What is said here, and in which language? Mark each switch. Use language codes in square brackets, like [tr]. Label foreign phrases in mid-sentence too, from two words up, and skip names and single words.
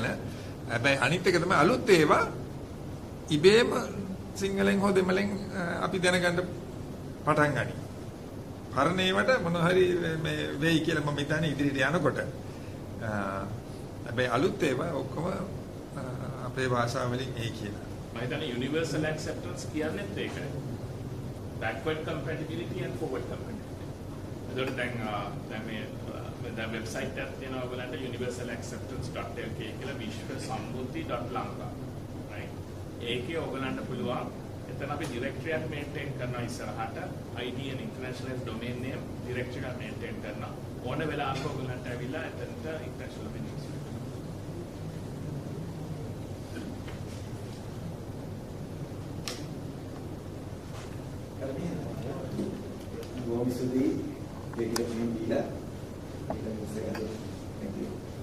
[si] හැබැයි අනිත් එක තමයි අලුත් ඒවා ඉබේම සිංහලෙන් හෝ දෙමළෙන් අපි දැනගන්න පටන් ගනි. පරණ ඒවට මොනවා හරි මේ වෙයි කියලා මම හිතන්නේ ඉදිරියට යනකොට. හැබැයි අලුත් ඒවා ඔක්කොම අපේ භාෂාව වලින් එයි කියලා. මම හිතන්නේ [en] universal acceptance [si] කියන්නේත් ඒකයි. [en] backward compatibility and forward compatibility. [si] ඒකට දැන් මේ වෙබ්සයිට් එකක් තියෙනවා ඔයගලන්ට universalacceptance.lk කියලා vishwasambuddhi.lanka. right? ඒකේ ඔයගලන්ට පුළුවන් එතන අපි directory එකක් maintain කරනවා ඉස්සරහට [en] ID and international domain name directory [si] එකක් maintain කරනවා. ඕන වෙලාවක ඔයගලන්ට ඇවිල්ලා එතනට [en] international domain [si] Vomisuddhi, Theekshana Dila. [en] Thank you.